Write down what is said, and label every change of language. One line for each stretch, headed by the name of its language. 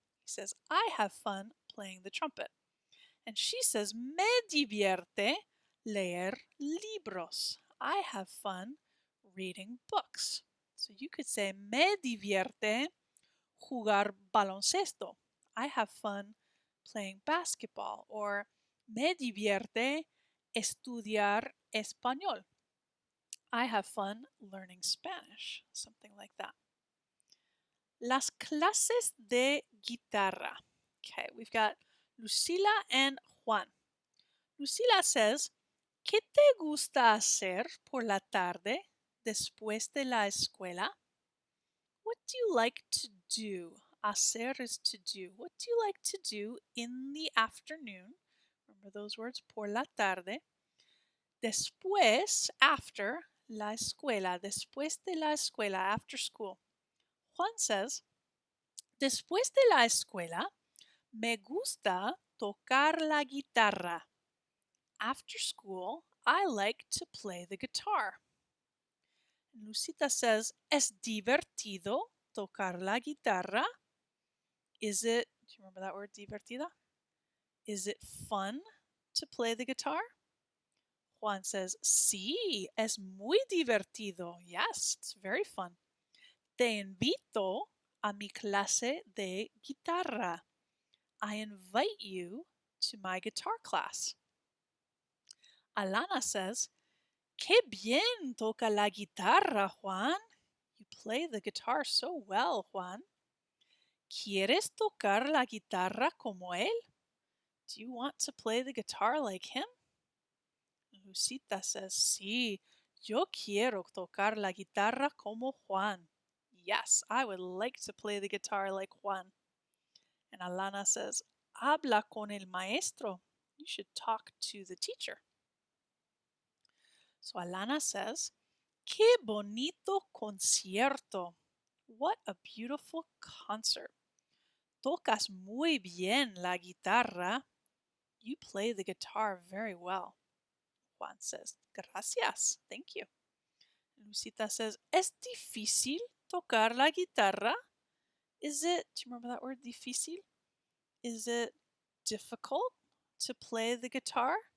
English: He says, I have fun playing the trumpet. And she says,
Spanish: me divierte leer libros.
English: I have fun reading books. So you could say,
Spanish: me divierte jugar baloncesto.
English: I have fun playing basketball.
Spanish: Or me divierte estudiar español.
English: I have fun learning Spanish. Something like that.
Spanish: Las clases de guitarra.
English: Okay, we've got Lucila and Juan. Lucila says,
Spanish: ¿qué te gusta hacer por la tarde después de la escuela?
English: What do you like to do? Hacer is to do. What do you like to do in the afternoon? Remember those words,
Spanish: por la tarde. Después, after la escuela, después de la escuela,
English: after school. Juan says,
Spanish: después de la escuela, me gusta tocar la guitarra.
English: After school, I like to play the guitar. Lucita says,
Spanish: es divertido tocar la guitarra.
English: Is it, do you remember that word, divertida? Is it fun to play the guitar? Juan says,
Spanish: sí, es muy divertido.
English: Yes, it's very fun.
Spanish: Te invito a mi clase de guitarra.
English: I invite you to my guitar class. Alana says,
Spanish: qué bien toca la guitarra, Juan.
English: You play the guitar so well, Juan.
Spanish: ¿Quieres tocar la guitarra como él?
English: Do you want to play the guitar like him? Lucita says,
Spanish: sí, yo quiero tocar la guitarra como Juan.
English: Yes, I would like to play the guitar like Juan. And Alana says,
Spanish: habla con el maestro.
English: You should talk to the teacher. So Alana says,
Spanish: qué bonito concierto.
English: What a beautiful concert.
Spanish: Tocas muy bien la guitarra.
English: You play the guitar very well. Juan says, gracias, thank you. Lucita says,
Spanish: es difícil tocar la guitarra?
English: Is it, do you remember that word, difícil? Is it difficult to play the guitar?